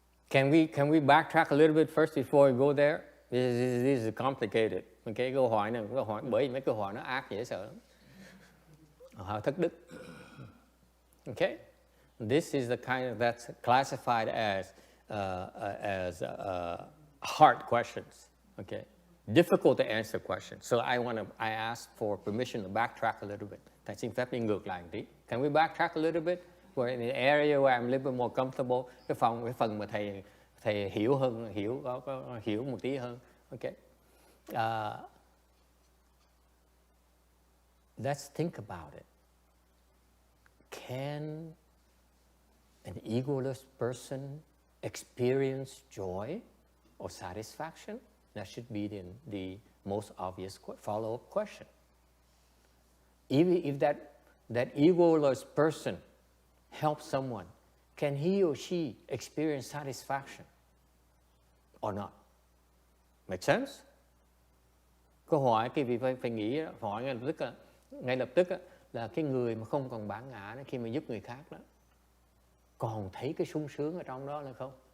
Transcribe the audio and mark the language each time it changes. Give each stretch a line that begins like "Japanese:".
English: Can we backtrack a little bit first before we go there? This is complicated.
Vietnamese: Okay, câu hỏi này, bởi vì mấy câu hỏi nó ác dễ sợ lắm. Họ thất đức.
English: Okay, this is the kind that's classified as hard questions. Okay, difficult to answer questions. So I ask for permission to backtrack a little bit.
Vietnamese: Thầy xin phép đi ngược lại một tí.
English: Can we backtrack a little bit? Where in the area where I'm a little bit more comfortable.
Vietnamese: Cái phần mà thầy hiểu hơn, hiểu một tí hơn.
English: Okay. Let's think about it. Can an egoless person experience joy or satisfaction? That should be the most obvious follow-up question. Even if that egoless person helps someone, can he or she experience satisfaction or not? Make sense?
Vietnamese: Câu hỏi cái vị phải nghĩ, hỏi ngay lập tức là cái người mà không còn bản ngã đó, khi mà giúp người khác đó, còn thấy cái sung sướng ở trong đó là không?